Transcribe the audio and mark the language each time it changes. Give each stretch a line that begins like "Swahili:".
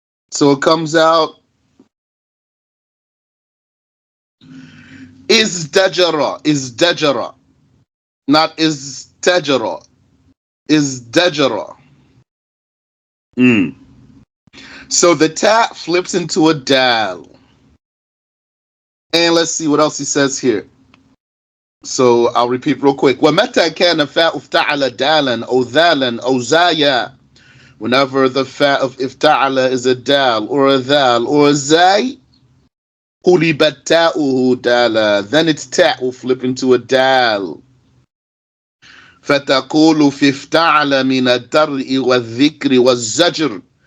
English: So it comes out is dajara, not is tajara, is dajara. So the ta flips into a dal. And let's see what else he says here. So I'll repeat real quick.
Arabic: وَمَتَى كَانَ فَاءُ افتعل دَالًا أو ذَالًا أو زَايًا.
English: Whenever the fa of ifta'ala is a dal or a dhal or a zay, قُلِبَتْ تَاؤُهُ دَالًا. Then its ta will flip into a dal.
Arabic: فَتَقُولُ فِي افتعل مِنَ الدَّرْءِ وَالذِّكْرِ وَالزَّجْرِ.